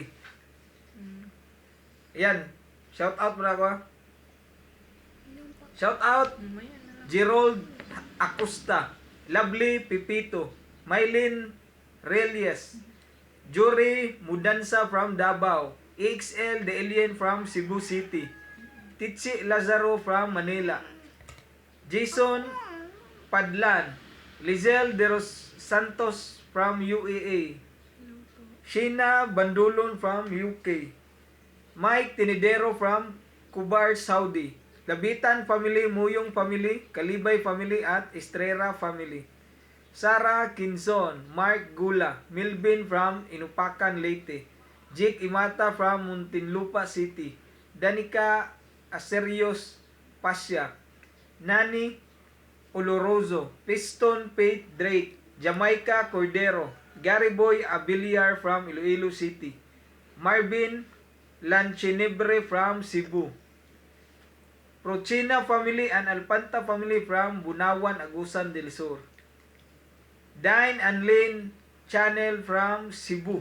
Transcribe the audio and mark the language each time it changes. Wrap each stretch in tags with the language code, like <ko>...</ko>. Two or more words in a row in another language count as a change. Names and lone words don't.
<tl>Mm. Yan.</tl> <en>Shout out</en> <tl>muna ko.</tl> <en>Shout out</en> <tl>Mamaya na lang. Gerald Acosta, Lovely Pipito, Mylene Relias,</tl> <en>Jury Mudansa from Davao, XL The Alien from Cebu City, Tichi Lazaro from Manila, Jason Padlan, Lizelle De Los Santos from UAE, Sheena Bandulon from UK, Mike Tinidero from Kubar, Saudi, Labitan Family, Muyong Family, Kalibay Family at Estrera Family, Sarah Kinson, Mark Gula, Milvin from Inupacan, Leyte, Jake Imata from Muntinlupa City, Danica Aserios Pasya, Nani Oloroso, Piston Pate Drake, Jamaica Cordero, Gary Boy Abiliar from Iloilo City, Marvin Lanchinebre from Cebu, Prochina family and Alpanta family from Bunawan, Agusan del Sur, Dine and Lane channel from Cebu.</en>